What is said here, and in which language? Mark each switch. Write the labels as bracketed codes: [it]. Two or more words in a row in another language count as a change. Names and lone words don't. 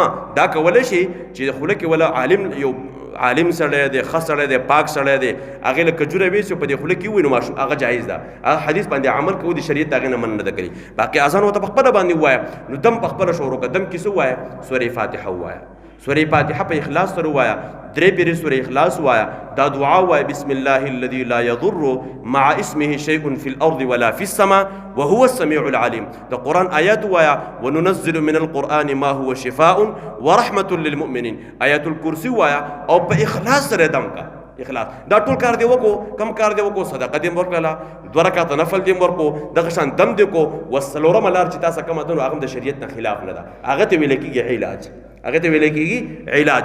[ps] دا کولی شي چې خوله کې ولا یو عالم سړی دی، ښه سړی دی، پاک سړی دی، هغې له کجوره ویسي په دې خوله کې ووایي، نو ماشوم هغه جایز ده. هغه حدیث باندې عمل کوو، د شریعت هغې نه من نه ده کړي. باقي اذان ورته په خپله باندې ووایه. نو دم په خپله شروع کړه، دم کې څه ووایه؟ سورې فاتحه ووایه، سورې فاتحه په اخلاص سره ووایه، 3 پیرې سورې اخلاص ووایه، دا دعا ووایه: [ar] بسم الله الذي لا يضر مع اسمه شيء في الارض ولا في السماء وهو السميع العليم. [ps] د قرآن آیات ووایه: [ar] وننزل من القرآن ما هو شفاء ورحمة للمؤمنين. [ps] آیات الکرسی ووایه او په اخلاص سره دم کا. اخلاص دا ټول کار دی وکړو، کم کار دی وکړو، صدقه دې ورکړله، 2 رکعاته نفل دې ورکړو، دغه شان دم دې کو. وڅلورمه لار چې تاسو کومه ده نو هغه د شریعت نه خلاف نه ده، هغه ته ویل کېږي علاج، هغه ته ویل کېږي علاج.